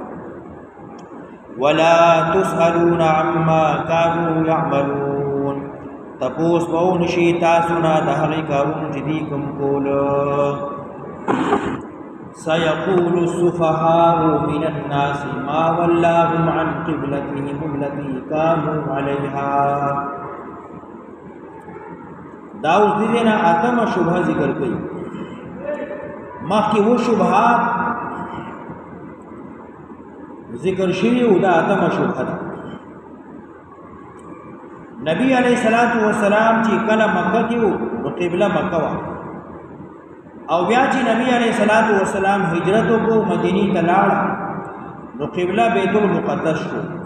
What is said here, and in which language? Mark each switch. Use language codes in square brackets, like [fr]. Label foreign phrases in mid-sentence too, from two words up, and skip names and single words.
[ar] ولا تسألون عما كانوا يعملون، [ps] تپوس بون شي تاسو نه د هغې کارونو چې دوی کوم کولو. [ar] سيقول السفهاء من الناس ما ولاهم عن قبلتهم التي كانوا عليها. [ps] دا اوس دې نه اتمه شبهه ذکر کوي. مخکې و شبهات ذکر شوي او دا اتمه شبهه ده. نبی [ar] علیہ السلام [ps] چې کله مکه کې وو نو قبله مکه وه، او بیا چې نبی [ar] علیہ السلام [ps] هجرت وکړو مدینې ته لاړ نو قبله بیت المقدس شو.